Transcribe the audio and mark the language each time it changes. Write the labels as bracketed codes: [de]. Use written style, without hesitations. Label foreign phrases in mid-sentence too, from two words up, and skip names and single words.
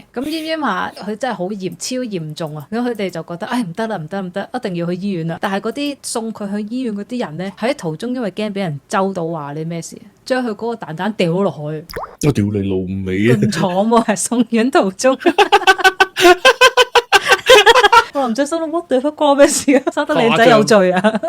[yue] 咁閹下佢真係好超嚴重啊！咁佢哋就覺得唔得啦，唔得唔得，一定要去醫院啦。但係嗰啲送佢去醫院嗰啲人咧，喺途中因為驚俾人周到話你咩事，將佢嗰個蛋蛋掉咗落去。我屌你老味啊！咁慘喎，係送院途中。我唔知心諗 [en] what the fuck [yue] 關咩事啊？生得靚仔有罪啊！